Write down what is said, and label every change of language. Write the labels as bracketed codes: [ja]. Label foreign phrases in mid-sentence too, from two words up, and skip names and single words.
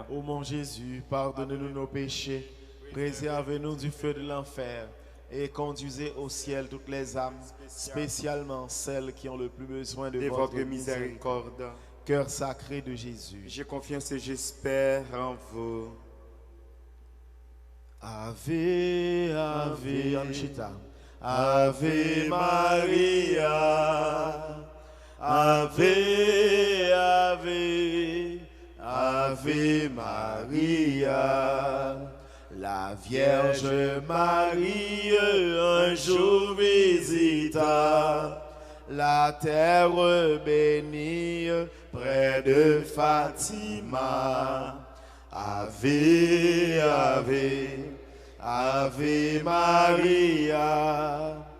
[fr] Ô mon Jésus, pardonnez-nous nos péchés, préservez-nous du feu de l'enfer et conduisez au ciel toutes les âmes, spécialement celles qui ont le plus besoin de votre miséricorde. Cœur sacré de Jésus. J'ai confiance et j'espère en vous. [la] Ave, Ave, Anchita. Ave Maria. Ave, Ave, Ave Maria. [fr] La Vierge Marie un jour visita la terre bénie près de Fatima. [la] Ave, Ave, Ave Maria.